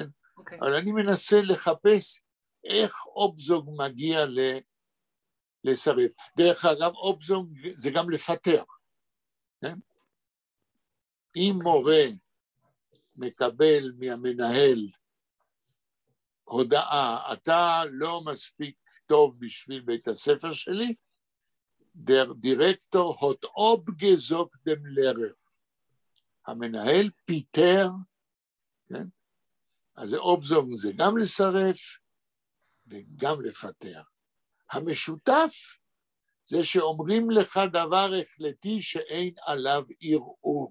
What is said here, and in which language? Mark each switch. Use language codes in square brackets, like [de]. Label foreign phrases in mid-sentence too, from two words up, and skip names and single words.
[he] אבל אני מנסה לחפש איך אובזוג מגיע לסרב. דרך אגב, אובזוג זה גם לפטר, כן? אם מורה מקבל מהמנהל הודעה, אתה לא מספיק טוב בשביל בית הספר שלי, [de] der Direktor hat abgesagt dem Lehrer. [he] המנהל פיטר, כן? אז אובזוג זה גם לסרב וגם לפטר. המשותף זה שאומרים לך דבר החלטי שאין עליו ערעור.